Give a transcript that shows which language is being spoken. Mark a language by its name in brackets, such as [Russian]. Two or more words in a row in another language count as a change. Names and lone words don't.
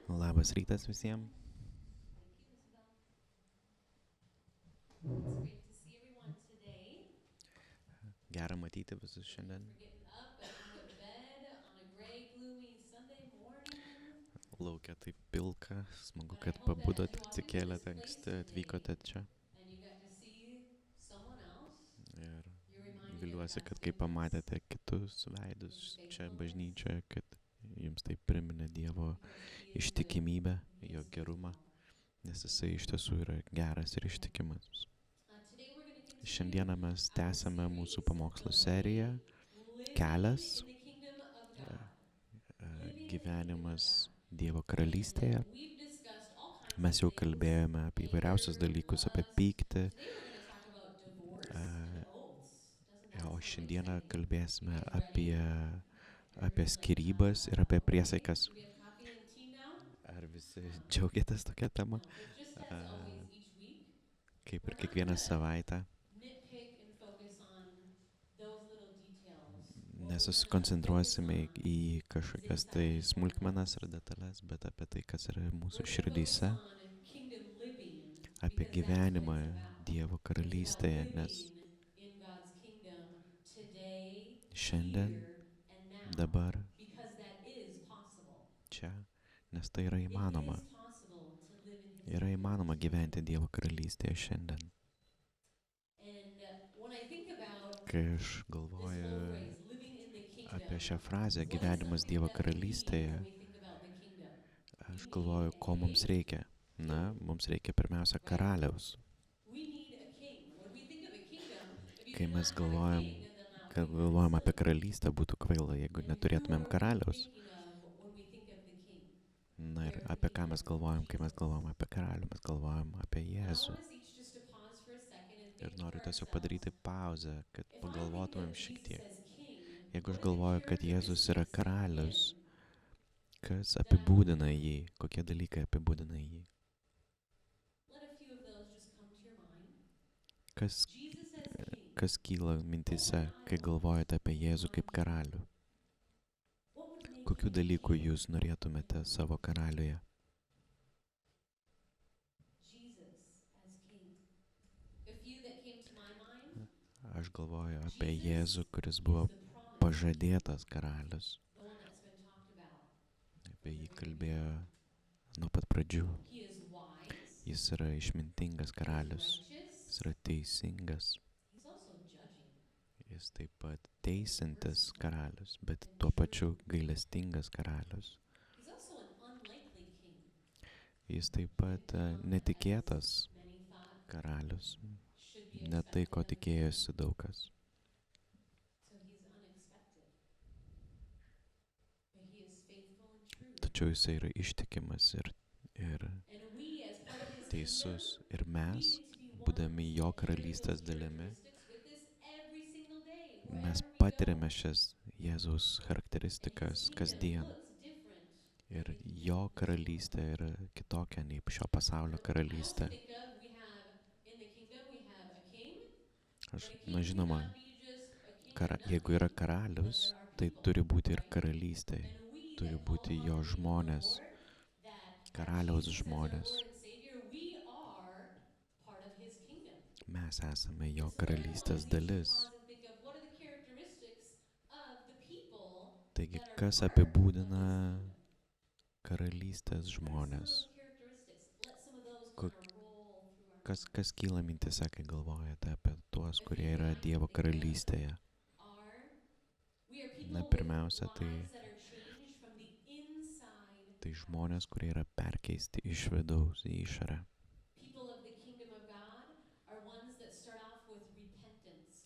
[Lithuanian] Labas rytas visiems. [English] Thank you, Isabel. It's great to see everyone today. [Lithuanian] Gera matyti visus [English] Thank you [Lithuanian] šiandien. [English] for getting up and out of bed on a gray, gloomy Sunday morning. [Lithuanian] Laukia taip pilka. Smagu, [English] But I [Lithuanian] kad [English] hope that as [Lithuanian] pabudot, [English] you walked into this [Lithuanian] atsikėlėte [English] place [Lithuanian] anksti, [English] today [Lithuanian] atvykote čia. [English] and you got to see someone else, [Lithuanian] Ir [English] you're reminded of [Lithuanian] viliuosi, [English] God's [Lithuanian] kad kai [English] goodness, [Lithuanian] pamatėte kitus veidus [English] His [Lithuanian] čia [English] faithfulness, [Lithuanian] bažnyčioje, kad jums tai priminė Dievo [English] because He is good [Lithuanian] ištikimybę, [English] and He [Lithuanian] jo [English] is [Lithuanian] gerumą, [English] faithful. [Lithuanian] nes jisai iš tiesų yra geras ir ištikimas. [English] Today we're going to continue [Lithuanian] Šiandieną mes [English] our [Lithuanian] tęsiame mūsų [English] series, [Lithuanian] pamokslų [English] The [Lithuanian] seriją [English] Way, Living [Lithuanian] Kelias, [English] in the Kingdom of e, God. Living in the Kingdom of [Lithuanian] gyvenimas [English] God. [Lithuanian] Dievo [English] And [Lithuanian] karalystėje. [English] we've discussed all kinds of [Lithuanian] Mes jau [English] things, [Lithuanian] kalbėjome apie įvairiausius [English] anger, [Lithuanian] dalykus, apie [English] lust. [Lithuanian] pyktį, [English] Today we're going to talk about divorce and e, oaths. Doesn't that [Lithuanian] o [English] sound [Lithuanian] šiandieną [English] exciting? You [Lithuanian] kalbėsime [English] guys ready? [Lithuanian] apie [English] Everybody's like, [Lithuanian] skyrybas ir apie [English] okay. [Lithuanian] priesaikas. [English] Do we have coffee and tea now? [Lithuanian] Ar visi [English] No. [Lithuanian] džiaugiatės tokią temą? [English] No. But just as always, E, each week, [Lithuanian] Kaip [English] we're [Lithuanian] ir [English] not [Lithuanian] kiekvieną [English] going to [Lithuanian] savaitę, [English] nitpick and focus on those little details. What we're going to focus [Lithuanian] nesusikoncentruosime [English] on [Lithuanian] į [English] is [Lithuanian] kažkokias [English] inside [Lithuanian] tai [English] each one of [Lithuanian] smulkmenas [English] us. [Lithuanian] ir detalės, bet apie tai, kas yra [English] We're [Lithuanian] mūsų [English] going to focus [Lithuanian] širdyse, [English] on kingdom living [Lithuanian] apie [English] because that's what [Lithuanian] gyvenimą [English] it's about. [Lithuanian] Dievo [English] It's about [Lithuanian] karalystėje, nes [English] living in God's kingdom today, [Lithuanian] šiandien, [English] here, and now [Lithuanian] dabar, [English] because that is possible. [Lithuanian] čia, nes tai yra [English] It [Lithuanian] įmanoma. [English] is possible to live in His [Lithuanian] Yra [English] kingdom [Lithuanian] įmanoma [English] today. [Lithuanian] gyventi Dievo karalystėje šiandien. [English] And when I think about [Lithuanian] Kai aš [English] this [Lithuanian] galvoju [English] whole phrase, living in the [Lithuanian] apie [English] kingdom, [Lithuanian] šią frazę [English] what is [Lithuanian] gyvenimas [English] something [Lithuanian] Dievo [English] that we need [Lithuanian] karalystėje, [English] when we think about the kingdom? [Lithuanian] aš [English] We need [Lithuanian] galvoju, ko mums [English] a [Lithuanian] reikia. Na, [English] king, [Lithuanian] mums reikia pirmiausia [English] right? [Lithuanian] karaliaus. [English] We need a king. When we think of a kingdom, if you [Lithuanian] Kai [English] do not [Lithuanian] mes [English] have a [Lithuanian] galvojam, [English] king, then that [Lithuanian] kad [English] would be kind of [Lithuanian] galvojam apie [English] silly. [Lithuanian] karalystę, būtų kvaila, jeigu [English] And who [Lithuanian] neturėtumėm [English] are we [Lithuanian] karaliaus. [English] thinking of when we think of the king? [Lithuanian] Na ir [English] Very [Lithuanian] apie ką mes [English] familiar, [Lithuanian] galvojam, kai mes [English] Jesus. [Lithuanian] galvojam apie karalių, mes galvojam apie [English] And I [Lithuanian] Jėzų. [English] want us each just to pause for a second and [Lithuanian] Ir [English] think to [Lithuanian] noriu tiesiog [English] ourselves, [Lithuanian] padaryti pauzę, kad [English] if I think [Lithuanian] pagalvotumėm [English] of [Lithuanian] šiek [English] Jesus [Lithuanian] tiek. [English] as king, [Lithuanian] Jeigu [English] what [Lithuanian] aš [English] are the [Lithuanian] galvoju, kad Jėzus yra [English] characteristics of [Lithuanian] karalius, [English] him [Lithuanian] kas [English] that [Lithuanian] apibūdina jį, kokie dalykai apibūdina jį, [English] let a few of those just come to your mind? [Lithuanian] kas, [English] Jesus as king. [Lithuanian] kas kyla mintise, kai galvojate apie Jėzų kaip karalių. [English] What would make [Lithuanian] Kokių [English] him [Lithuanian] dalykų [English] king? [Lithuanian] jūs norėtumėte savo karaliuje? [English] Jesus as king. A few that came to my mind. [Lithuanian] Aš galvoju apie [English] Jesus [Lithuanian] Jėzų, kuris [English] is [Lithuanian] buvo [English] the promise, [Lithuanian] pažadėtas karalius. [English] the one that's been talked about. [Lithuanian] Apie jį kalbėjo nuo pat pradžių. [English] He is wise. [Lithuanian] Jis yra išmintingas karalius. [English] Righteous. [Lithuanian] Jis yra teisingas. [English] He's also judging. [Lithuanian] Jis taip pat teisintis karalius, bet tuo pačiu gailestingas karalius. [English] He's also an unlikely king. [Lithuanian] Jis taip pat netikėtas [English] Many thought [Lithuanian] karalius. [English] should be [Lithuanian] Ne tai, ko [English] expected of him. [Lithuanian] tikėjosi daug kas. [English] So he's unexpected. But he is faithful and true. [Lithuanian] Tačiau jisai yra ištikimas ir [English] And we as part of his [Lithuanian] teisus. [English] kingdom, [Lithuanian] Ir [English] we [Lithuanian] mes, [English] need to be one [Lithuanian] būdami jo [English] to carry those [Lithuanian] karalystės dalimi, [English] characteristics with us every single day, [Lithuanian] mes [English] wherever we [Lithuanian] patiriame [English] go. [Lithuanian] šias Jėzaus [English] And [Lithuanian] charakteristikas [English] his [Lithuanian] kasdien. [English] kingdom looks different [Lithuanian] Ir [English] than the kingdom [Lithuanian] jo [English] of this world. [Lithuanian] karalystė yra kitokia nei šio pasaulio [English] I also [Lithuanian] karalystė. [English] think of we have in the kingdom we have a king. [Lithuanian] Aš, [English] But a king [Lithuanian] na žinoma, [English] cannot be just a king and [Lithuanian] jeigu yra [English] nothing, [Lithuanian] karalius, [English] then there are [Lithuanian] tai [English] people, [Lithuanian] turi būti ir [English] right? [Lithuanian] karalystė, [English] And we [Lithuanian] turi [English] that call [Lithuanian] būti [English] upon [Lithuanian] jo [English] the name of the [Lithuanian] žmonės, [English] Lord, that have [Lithuanian] karaliaus [English] Jesus as our [Lithuanian] žmonės. [English] Lord and Savior, we are part of his kingdom. [Lithuanian] Mes esame [English] And [Lithuanian] jo [English] so therefore, [Lithuanian] karalystės [English] we need to [Lithuanian] dalis. [English] pause and think of what are the characteristics of the people [Lithuanian] Taigi, [English] that are [Lithuanian] kas [English] part of [Lithuanian] apibūdina [English] his kingdom. [Lithuanian] karalystės [English] What are some of [Lithuanian] žmonės? [English] those characteristics? Let some of those [Lithuanian] Ko- [English] kind of roll through our [Lithuanian] Kas kyla mintise, kai galvojate apie tuos, [English] The [Lithuanian] kurie [English] thing [Lithuanian] yra [English] that I [Lithuanian] Dievo [English] think of [Lithuanian] karalystėje? [English] we are people [Lithuanian] Na, [English] with [Lithuanian] pirmiausia, tai, [English] lives that are changed from the inside [Lithuanian] tai [English] out. [Lithuanian] žmonės, kurie yra perkeisti iš vidaus į išorę. [English] People of the kingdom of God are ones that start off with repentance.